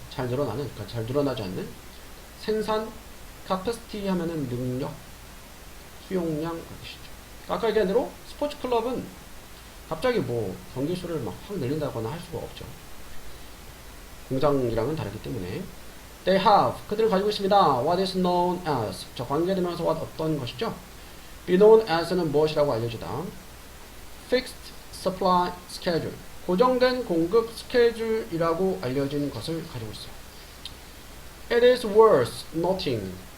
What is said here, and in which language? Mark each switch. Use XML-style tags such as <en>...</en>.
<ko>잘 늘어나는, 그러니까 잘 늘어나지 않는 생산 capacity 하면은 능력, 수용량 그런 뜻이죠. 아까 얘기한 대로 스포츠 클럽은 갑자기 경기 수를 막 확 늘린다거나 할 수가 없죠. 공장이랑은 다르기 때문에.</ko> <en>They have,</en> <ko>그들은 가지고 있습니다.</ko> <en>What is known as,</en> <ko>자, 관계되면서 what, 어떤 것이죠?</ko> <en>be known as</en> <ko>는 무엇이라고 알려주다.</ko> <en>fixed supply schedule,</en> <ko>고정된 공급 스케줄이라고 알려진 것을 가지고 있어요.</ko> <en>It is worth noting.</en>